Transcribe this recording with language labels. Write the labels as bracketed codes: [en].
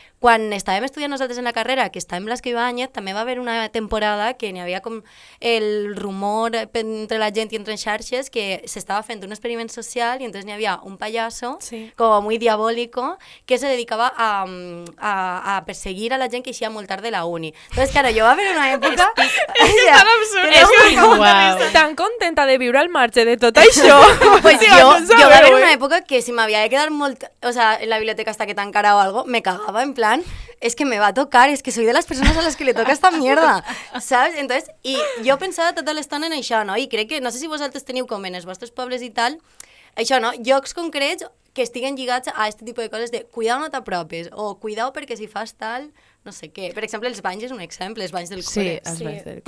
[ca] quan estàvem estudiant nosaltres en la carrera, que estàvem l'Esquei Báñez, també va haver una temporada que n'hi havia com el rumor entre la gent i entre xarxes que s'estava fent un experiment social i entonces n'hi havia un pallasso, com [es] muy diabólico, [ca] que se dedicava a perseguir a la gent que eixia molt tard de la uni. Entonces, claro, jo va haver una època... És tan absurd. Tan contenta de viure al marge de tot això. Pues jo va haver una època que si m'havia de quedar molt... [es] O sea, en la biblioteca hasta que tancara o algo, me cagaba en plan, es que me va a tocar, es que soy de las personas a las que le toca esta mierda, ¿sabes? [ca] Entonces, i jo pensava tota l'estona en això, no? I crec que, no sé si vosaltres teniu com en els vostres pobles i tal, això, no? Llocs concrets que estiguen lligats a aquest tipus de coses de cuidao no t'apropes, o cuidao perquè si fas tal, no sé què. Per exemple, els banys és un exemple, els banys del col·le. Sí, els banys del col·le.